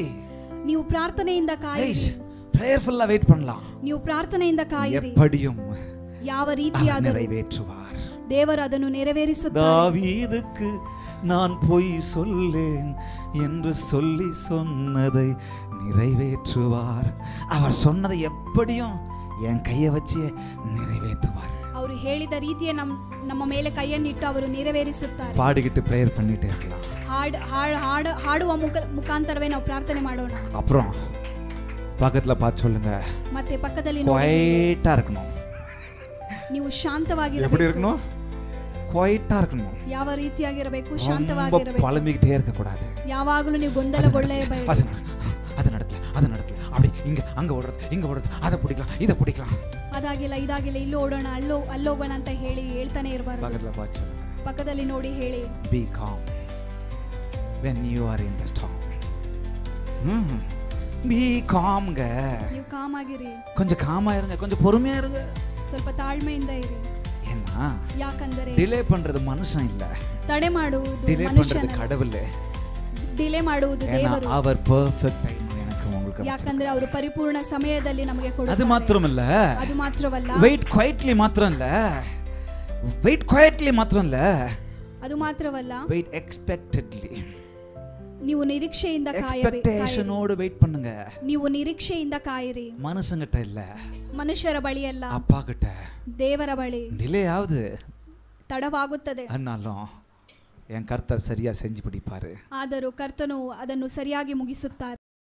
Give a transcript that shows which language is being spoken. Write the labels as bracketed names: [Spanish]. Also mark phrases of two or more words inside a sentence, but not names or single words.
[Kannada] ನೀವು ಪ್ರಾರ್ಥನೆಯಿಂದ ಕಾಯಿರಿ, [English] prayerfully wait பண்ணலாம், [Kannada] ನೀವು ಪ್ರಾರ್ಥನೆಯಿಂದ ಕಾಯಿರಿ, [Tamil] எப்படியும் [Kannada] ಯಾವ ರೀತಿಯಾದರೂ [Tamil] நிறைவேற்றுவார், [Kannada] ದೇವರು ಅದನ್ನು ನೆರವೇರಿಸುತ್ತಾರೆ. [Tamil] தாவீதுக்கு நான் பொய் சொல்லேன் என்று சொல்லி சொன்னதை நிறைவேற்றுவார், அவர் சொன்னதை எப்படியும் என் கையை வச்சு நிறைவேற்றுவார், [Kannada] ಅವರು ಹೇಳಿದ ರೀತಿಯ ನಮ್ಮ ಮೇಲೆ ಕೈಯನ್ನಿಟ್ಟು ಅವರು ನೆರವೇರಿಸುತ್ತಾರೆ. [Tamil] பாடிக்கிட்டு பிரேயர் பண்ணிட்டே இருக்கலாம், [Kannada] ಹಾಡುವ ಮುಖಾಂತರವೇ ನಾವು ಪ್ರಾರ್ಥನೆ ಮಾಡೋಣ. [Tamil] அப்புறம் பக்கத்துல பார்த்து சொல்லுங்க, [Kannada] ಮತ್ತೆ ಪಕ್ಕದಲ್ಲಿ [Tamil] குவைட்டா இருக்கணும், [Kannada] ನೀವು ಶಾಂತವಾಗಿ [Tamil] எப்படி இருக்கணும், குவைட்டா இருக்கணும், [Kannada] ಯಾವ ರೀತಿಯಾಗಿರಬೇಕು, ಶಾಂತವಾಗಿರಬೇಕು, [Tamil] பழமிக்கிட்டே இருக்க கூடாது, [Kannada] ಯಾವಾಗಲೂ ನೀವು ಗೊಂದಲಗೊಳ್ಳಬೇಡಿ, [Tamil] அது நடக்கல அப்படி இங்க அங்க ஓடுறது இங்க ஓடுறது, அதை பிடிக்கலாம் இதை பிடிக்கலாம், [Kannada] ಅದಾಗಿಲ್ಲ ಇದಾಗಿಲ್ಲ ಇಲ್ಲಿ ಓಡೋಣ ಅಲ್ಲೋಗೋಣ ಅಂತ ಹೇಳ್ತಾನೆ ಇರಬಾರದು. ಪಕ್ಕದಲ್ಲಿ ನೋಡಿ ಹೇಳಿ, [English] be calm when you are in the storm. be calm ங்க. [Kannada] ನೀವು ಕಾಮ್ ಆಗಿರಿ, [Tamil] கொஞ்சம் காமா இருங்க, கொஞ்சம் பொறுமையா இருங்க, [Kannada] ಸ್ವಲ್ಪ ತಾಳ್ಮೆಯಿಂದ ಇರಿ. [Tamil] ஏன்னா [Kannada] ಯಾಕಂದರೆ [Tamil] டிலே பண்றது மனுஷன் இல்ல, [Kannada] ತಡೆ ಮಾಡುವುದು [Tamil] டிலே [Kannada] ಮನುಷ್ಯನ, [Tamil] பண்றது கடவுள். [Kannada] ಡಿಲೇ ಮಾಡುವುದು ದೇವರು. [Tamil] அவர் [English] perfect time [Tamil] எனக்கு உங்களுக்கு. [Kannada] ಯಾಕಂದ್ರೆ ಅವರು ಪರಿಪೂರ್ಣ ಸಮಯದಲ್ಲಿ ನಮಗೆ ಕೊಡುತ್ತಾರೆ. ಅದು ಮಾತ್ರವಲ್ಲ, ಅದು ಮಾತ್ರವಲ್ಲ, [English] wait quietly [Kannada] ಮಾತ್ರ ಅಲ್ಲ, [English] wait quietly [Kannada] ಮಾತ್ರ ಅಲ್ಲ, ಅದು ಮಾತ್ರವಲ್ಲ, [English] wait expectedly. [Kannada] ನೀವು ನಿರೀಕ್ಷೆಯಿಂದ [Tamil] எக்ஸ்பெக்டேஷன் ஓடு வெயிட் பண்ணுங்க. [Kannada] ನೀವು ನಿರೀಕ್ಷೆಯಿಂದ ಕಾಯಿರಿ. [Tamil] ಮನುಷ್ಯங்கிட்ட இல்ல, [Kannada] ಮನುಷ್ಯರ ಬಳಿ ಅಲ್ಲ, [Tamil] அப்பா கிட்ட, [Kannada] ದೇವರ ಬಳಿ. [Tamil] டிலே ஆகுது, [Kannada] ತಡವಾಗುತ್ತದೆ, [Tamil] ஆனாலும் என் கர்த்தர் சரியா செஞ்சு பிடிப்பாரு. [Kannada] ಆದರೂ ಕರ್ತನು ಅದನ್ನು ಸರಿಯಾಗಿ ಮುಗಿಸುತ್ತಾರೆ.